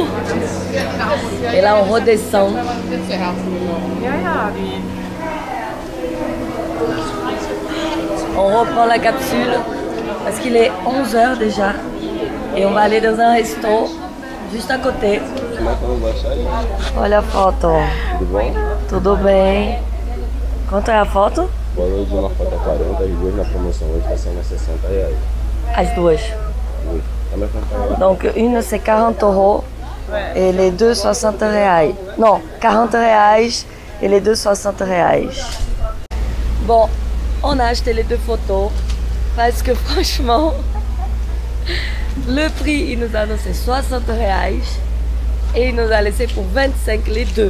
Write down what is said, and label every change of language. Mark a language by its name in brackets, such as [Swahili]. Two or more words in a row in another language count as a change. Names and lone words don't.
[French] Et là, on redescend. On reprend la capsule parce qu'il est 11 h déjà. Et on va aller dans un resto juste à côté. [Portuguese] Olha a foto. Tudo bom? Tudo bem? Quanto é a foto? Boa noite, uma foto é 40, as duas na promoção hoje está sendo R$60. As duas. [French] Oui. Donc une c'est 40 € et les deux 60 reais. Non, 40 reais et les deux 60 reais. Bon, on a acheté les deux photos parce que franchement, le prix, il nous a annoncé 60 reais et il nous a laissé pour 25 les deux.